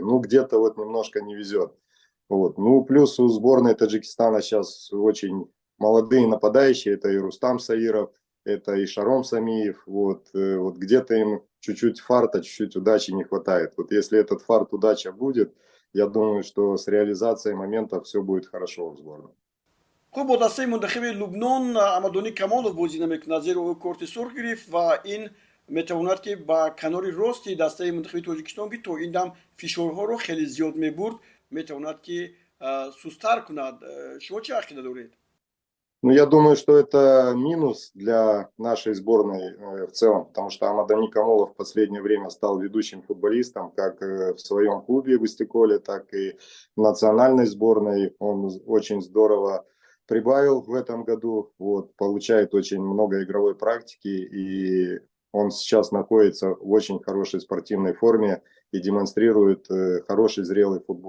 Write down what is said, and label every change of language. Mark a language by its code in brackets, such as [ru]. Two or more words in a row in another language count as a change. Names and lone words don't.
[ru] Где-то немножко не везет. Плюс у сборной Таджикистана сейчас очень молодые нападающие, это и Рустам Саиров, это и Шаром Самиев, где-то им чуть-чуть фарта, чуть-чуть удачи не хватает. Если этот фарт, удача будет, я думаю, что с реализацией моментов все будет хорошо в сборной. [tg] Хуб, бо дастаи мунтахаби Лубнон Амадонӣ Камолов бозӣ намекунад, зеро ӯ корти сурх гирифт ва ин метавонад, ки бо канори рости дастаи мунтахаби Тоҷикистон, ки то ин дам фишорҳо ро хеле зиёд мебурд, метавонад, ки сусттар кунад. Шумо чӣ ақида доред? [ru] Я думаю, что это минус для нашей сборной в целом, потому что Амадани Камолов в последнее время стал ведущим футболистом как в своем клубе в Истеколе, так и в национальной сборной. Он очень здорово прибавил в этом году, получает очень много игровой практики, и он сейчас находится в очень хорошей спортивной форме и демонстрирует хороший зрелый футбол.